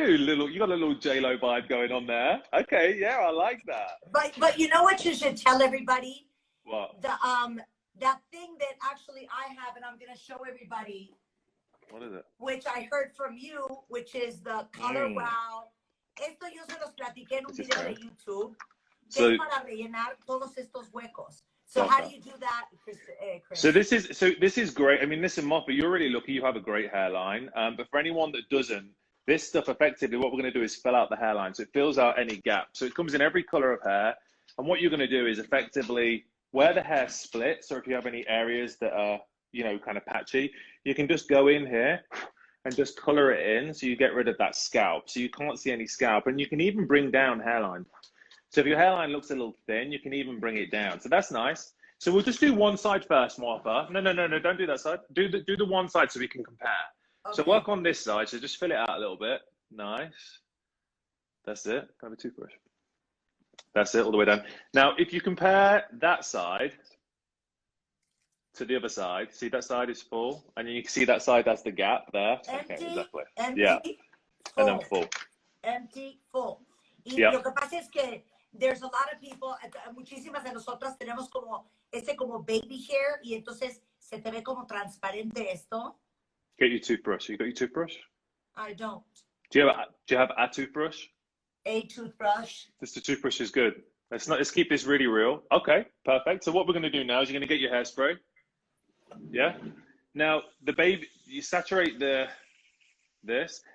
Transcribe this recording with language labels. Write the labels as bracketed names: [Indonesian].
[English] You got a little J-Lo vibe going on there. Okay, yeah, I like that. But you know what you should tell everybody? What? That thing that actually I have, and I'm gonna show everybody. What is it? Which I heard from you, which is the color wow. [Spanish] Esto yo se los platiqué en un video de YouTube. So, para rellenar todos estos huecos. [English] So how do you do that, Chris? So this is great. I mean, listen, Martha, you're really lucky. You have a great hairline. But for anyone that doesn't, this stuff effectively, what we're going to do is fill out the hairline. So it fills out any gap. So it comes in every color of hair. And what you're going to do is effectively where the hair splits, or if you have any areas that are, you know, kind of patchy, you can just go in here and just color it in. So you get rid of that scalp. So you can't see any scalp. And you can even bring down hairline. So if your hairline looks a little thin, you can even bring it down. So that's nice. So we'll just do one side first, Martha. No, don't do that side. Do the one side so we can compare. Okay. So work on this side. So just fill it out a little bit. Nice. That's it. Have a toothbrush. That's it, all the way down. Now, if you compare that side to the other side, see that side is full, and then you can see that side has the gap there. Empty, okay, exactly. Empty, yeah. Full. And then full. Empty, full. Y yep. [Spanish] Lo que pasa es que [English] there's a lot of people, [Spanish] muchísimas de nosotras tenemos como como baby hair, y entonces se te ve como transparente esto. [English] Get your toothbrush. You got your toothbrush? I don't. Do you have a toothbrush? A toothbrush. Just the toothbrush is good. Let's keep this really real. Okay, perfect. So what we're going to do now is you're going to get your hairspray. Yeah. Now you saturate this.